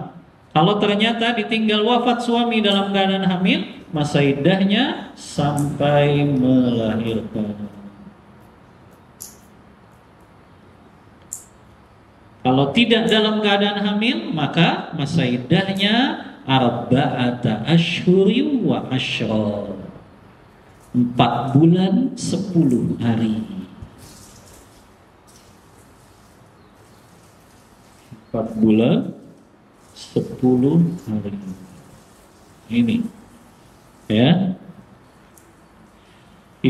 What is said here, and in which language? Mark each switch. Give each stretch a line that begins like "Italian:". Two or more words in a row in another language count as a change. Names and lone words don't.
Indonesian: Kalau ternyata ditinggal wafat suami dalam keadaan hamil, masa iddahnya sampai melahirkan. Kalau tidak dalam keadaan hamil, maka masa iddahnya
Arabic: أربعة أشهر وعشرا.
Indonesian: 4 bulan 10 hari. 4 bulan 10 hari. Ini, ya.